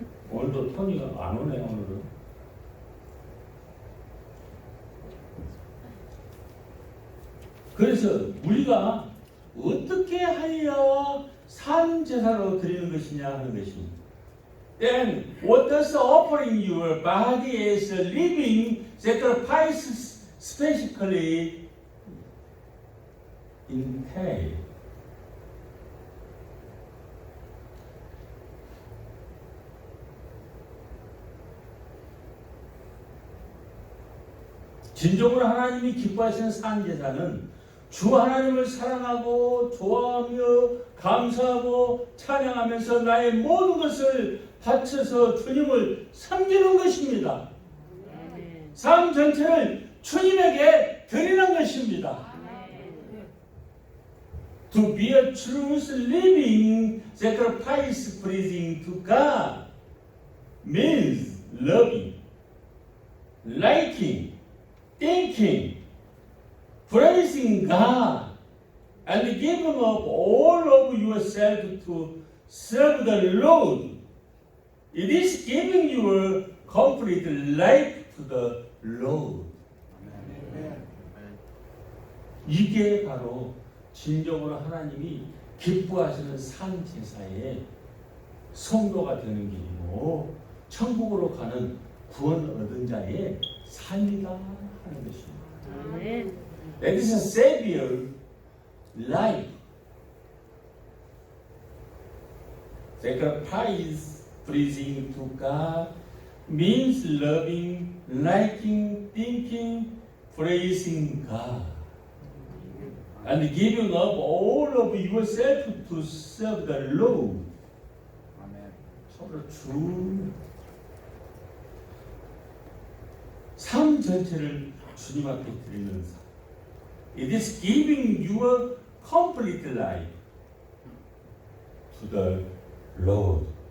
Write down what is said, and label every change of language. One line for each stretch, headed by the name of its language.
Korean: 오늘도 톤이가 안 오네. 오늘은. 그래서 우리가 어떻게 하여 산 제사로 드리는 것이냐 하는 것입니다.
English: Then what does offering your body as a living sacrifice specifically entail?
Korean: 진정으로 하나님이 기뻐하시는 산 제사는 주 하나님을 사랑하고 좋아하며 감사하고 찬양하면서 나의 모든 것을 바쳐서 주님을 섬기는 것입니다. 아멘. 삶 전체를 주님에게 드리는 것입니다.
English: To be a true living sacrifice pleasing to God means loving, liking, thinking, praising God, and giving up all of yourself to serve the Lord. It is giving your complete life to the Lord.
Korean: 이게 바로 진정으로 하나님이 기뻐하시는 산 제사의 성도가 되는 길이고 천국으로 가는 구원 얻은 자의 삶이다 하는 것입니다. 아멘.
English: That is a Savior life. Sacrifice pleasing to God means loving, liking, thinking, praising God. And giving up all of yourself to serve the Lord.
Korean: 서로 삶 전체를 주님 앞에 드리는 삶.
English: It is giving your complete life to the Lord.